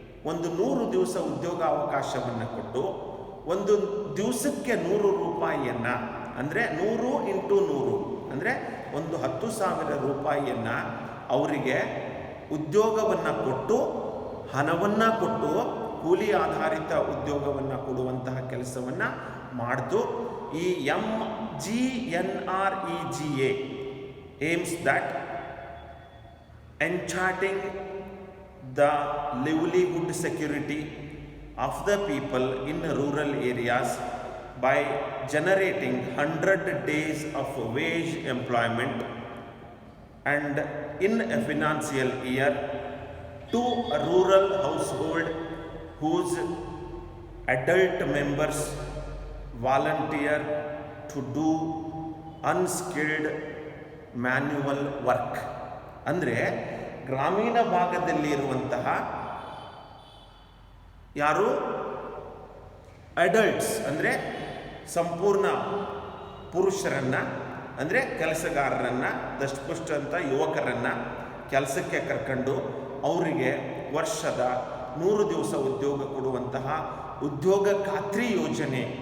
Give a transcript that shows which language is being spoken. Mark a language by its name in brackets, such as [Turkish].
[Kannada] ಒಂದು 100 ದಿವಸ ಉದ್ಯೋಗಾವಕಾಶವನ್ನು ಕೊಟ್ಟು, ಒಂದು ದಿವಸಕ್ಕೆ 100 ರೂಪಾಯಿಯನ್ನು ಅಂದರೆ 100 × 100 ಅಂದರೆ ಒಂದು 10,000 ರೂಪಾಯಿಯನ್ನು ಅವರಿಗೆ ಉದ್ಯೋಗವನ್ನು ಕೊಟ್ಟು, ಹಣವನ್ನು ಕೊಟ್ಟು, ಕೂಲಿ ಆಧಾರಿತ ಉದ್ಯೋಗವನ್ನು ಕೊಡುವಂತಹ ಕೆಲಸವನ್ನು ಮಾಡಿತು. [English] ಈ MGNREGA aims that enchanting the livelihood security of the people in rural areas by generating 100 days of wage employment and in a financial year to a rural household whose adult members volunteer to do unskilled manual work. [Kannada] ಅಂದರೆ ಗ್ರಾಮೀಣ ಭಾಗದಲ್ಲಿ ಇರುವಂತಹ ಯಾರು adults ಅಂದರೆ ಸಂಪೂರ್ಣ ಪುರುಷರನ್ನು, ಅಂದರೆ ಕೆಲಸಗಾರರನ್ನು, ದಷ್ಟಪುಷ್ಟ ಅಂತ ಯುವಕರನ್ನು ಕೆಲಸಕ್ಕೆ ಕರ್ಕೊಂಡು ಅವರಿಗೆ ವರ್ಷದ 100 ದಿವಸ ಉದ್ಯೋಗ ಕೊಡುವಂತಹ ಉದ್ಯೋಗ ಖಾತ್ರಿ ಯೋಜನೆ.